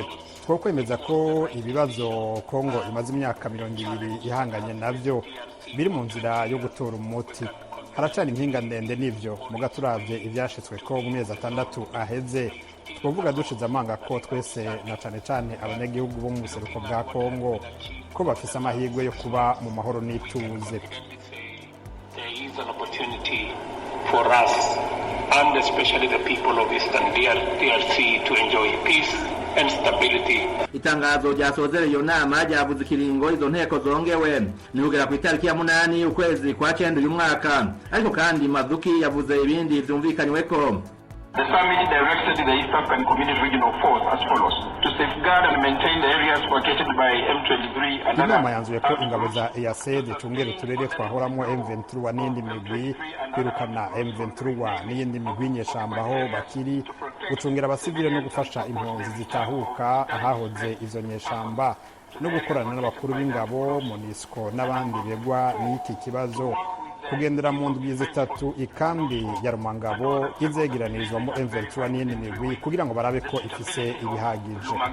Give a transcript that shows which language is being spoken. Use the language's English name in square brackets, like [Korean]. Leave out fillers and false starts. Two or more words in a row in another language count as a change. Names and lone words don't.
[Rundi] Twokwemeza ko ibibazo Kongo imaze imyaka 20 ihanganye navyo biri mu nzira yo gutora umuti. Haracana impinga ndende n'ivyo muga turavye ivyashitswe ko mu mezi 6 aheze, twovuga dushize amanga ko twese na cane cane abanyagihugu bo mu buseruko bwa Kongo ko bafise amahirwe yo kuba mu mahoro n'ituze. [English] There is an opportunity for us and especially the people of Eastern DRC to enjoy peace and stability. [Rundi] Itangazo ryasozereye iyo nama ryavuze ikiringo izo nteko zongewe ni kugera ku itariki ya 8 ukwezi kwa 9 uyu mwaka, ariko kandi Mazuki yavuze ibindi vyumvikanyweko. [English] The summit directed the East African Community Regional Force as follows: to safeguard and maintain the areas vacated by M23 and [Rundi] inama yanzuye ko ingabo za EAC zicungera uturere twahoramo M23 n'indi migwi, kwirukana M23 n'iyindi migwi nyeshamba aho bakiri, gucungira abasivile no gufasha impunzi zitahuka ahahoze izo nyeshamba, no gukorana n'abakuru b'ingabo MONUSCO n'abandi begwa n'iki kibazo, kugendera mu ndwi zitatu ikambi ya Rumangabo izegeranirizwamo M23 n'iyindi migwi kugira ngo barabe ko ifise ibihagije.